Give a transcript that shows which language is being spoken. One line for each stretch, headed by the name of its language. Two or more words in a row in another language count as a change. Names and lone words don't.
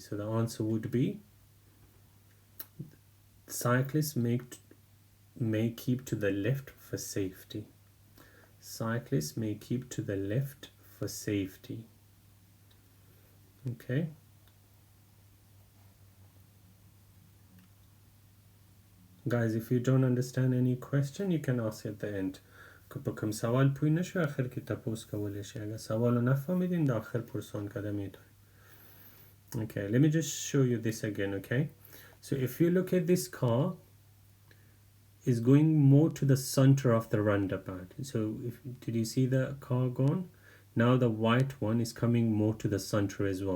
English: So the answer would be cyclists may keep to the left for safety. Cyclists may keep to the left for safety. Okay. Guys, if you don't understand any question, you can ask at the end.
Pashto: که کوم سوال پوی نشو آخر که تپوس کولی شی.
Persian: اگر سوالو نفهمیدین در آخر پرسان کده میتونی.
English: Okay, let me just show you this again, okay? So if you look at this car, is going more to the center of the roundabout. So did you see the car gone? Now the white one is coming more to the center as well.